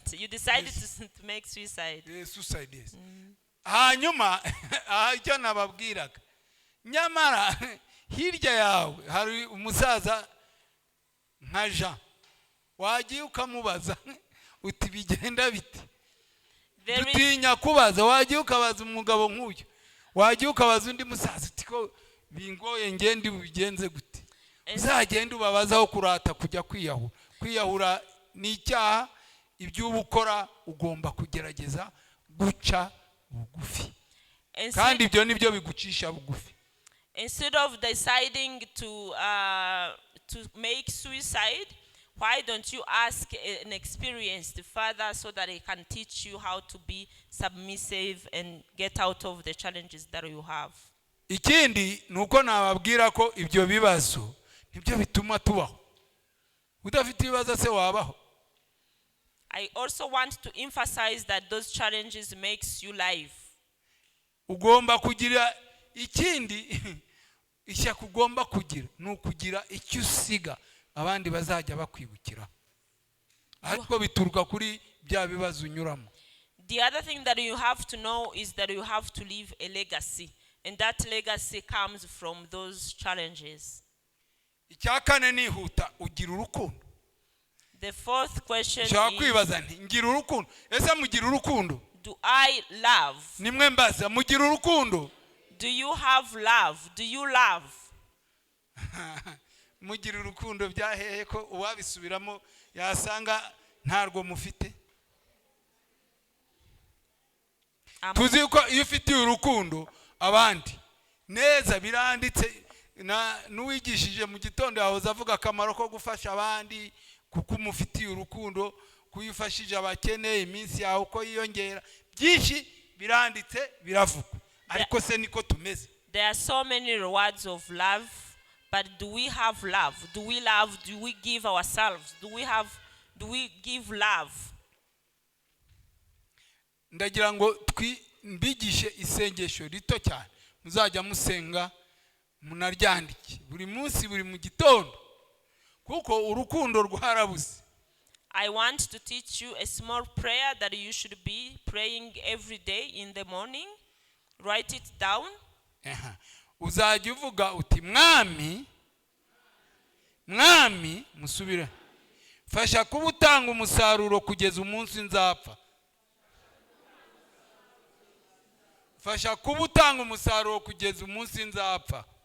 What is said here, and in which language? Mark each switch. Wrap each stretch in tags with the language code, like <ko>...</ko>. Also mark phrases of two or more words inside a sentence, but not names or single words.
<en>You decided to make suicide. Suicide, yes.</en> <rw>Hanyuma icyo nababwiraga, nyamara hirya yawe hari umusaza nka Jean, wagiye ukamubaza uti bigenda bite? Dutinya kubaza, wagiye ukabaza umugabo nk'uyu, wagiye ukabaza undi musaza uti ko bingoye ngende ubigenze gute? Uzagenda ubabazaho kurata kujya kwiyahura. Kwiyahura ni icyaha, ibyo ubukora ugomba kugerageza guca bugufi, kandi ibyo nibyo bigucisha bugufi.</rw> <en>Instead of deciding to make suicide, why don't you ask an experienced father so that he can teach you how to be submissive and get out of the challenges that you have?</en> <rw>Ikindi nuko nababwira ko ibyo bibazo nibyo bituma tubaho. Udafite ibibazo se wabaho?</rw> <en>I also want to emphasize that those challenges makes you live.</en> <rw>Ugomba kugira ikindi ishyaka ugomba kugira nukugira icyo usiga abandi bazajya bakwibukira, ariko bituruka kuri bya bibazo unyuramo.</rw> <en>The other thing that you have to know is that you have to leave a legacy, and that legacy comes from those challenges.</en> <rw>Icyakane nihuta ugira urukundo.</rw> <en>The fourth question is,</en> <rw>kwibaza nti ngira urukundo, ese mugira urukundo?</rw> <en>Do I love?</en> <rw>Nimwe mbaza mugira urukundo?</rw> <en>Do you have love? Do you love?</en> <rw>Mugira urukundo byahehe ko uwabisubiramo yasanga ntarwo mufite? Tuzi ko iyo ufite urukundo abandi neza biranditse, n'uwigishije mu gitondo yahoze avuga akamaro ko gufasha abandi kuko umufitiye urukundo, kuyifashije abakene iminsi yawe uko yiyongera, byinshi biranditse biravugwa. Ariko se niko tumeze?</rw> <en>There are so many rewards of love, but do we have love? Do we love? Do we give ourselves? Do we give love?</en> <rw>Ndagira ngo mbigishe isengesho rito cyane muzajya musenga munaryandike buri munsi buri mu gitondo, kuko urukundo rwarabuze.</rw> <en>I want to teach you a small prayer that you should be praying every day in the morning. Write it down.</en> <rw>Uzajya uvuga uti mwami, mwami, musubire, fasha kuba utanga umusaruro kugeza umunsi nzapfa. Fasha kuba utanga umusaruro kugeza umunsi nzapfa.</rw>